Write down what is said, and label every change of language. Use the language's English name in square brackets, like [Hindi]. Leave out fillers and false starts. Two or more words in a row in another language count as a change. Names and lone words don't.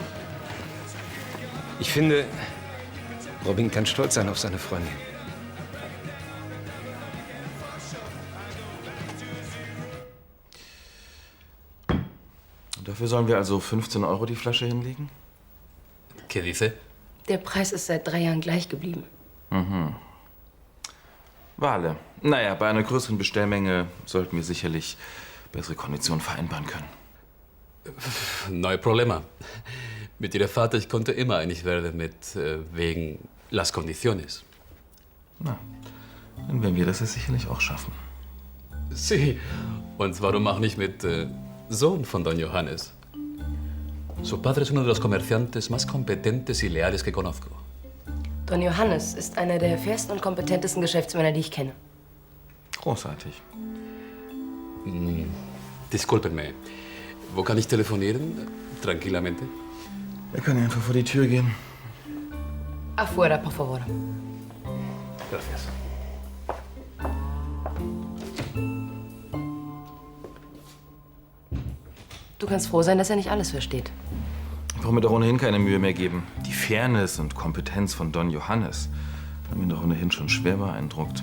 [German] Ich finde, Robin kann stolz sein auf seine Freundin. Dafür sollen wir also 15 € die Flasche hinlegen? [Spanish] ¿Qué dice? [German] Der Preis ist seit 3 Jahren gleich geblieben. Wale. Naja, bei einer größeren Bestellmenge sollten wir sicherlich bessere Konditionen vereinbaren können. [Spanish] No hay problema. [German] Mit Ihrem Vater, ich konnte immer einig werden wegen [Spanish] las condiciones. [German] Na, dann werden wir das ja sicherlich auch schaffen. [Spanish] Sí. [German] Und warum auch nicht mit Sohn von Don Johannes? [Spanish] Su padre es uno de los comerciantes más competentes y leales que conozco. [German] Don Johannes ist einer der fairsten und kompetentesten Geschäftsmänner, die ich kenne. Großartig. [Spanish] Discúlpenme. [German] Wo kann ich telefonieren? [Spanish] Tranquilamente. [German] Wir können einfach vor die Tür gehen. [Spanish] Afuera, por favor. Gracias. [German] Du kannst froh sein, dass er nicht alles versteht. Ich brauche mir doch ohnehin keine Mühe mehr geben. Die Fairness und Kompetenz von Don Johannes haben ihn doch ohnehin schon schwer beeindruckt.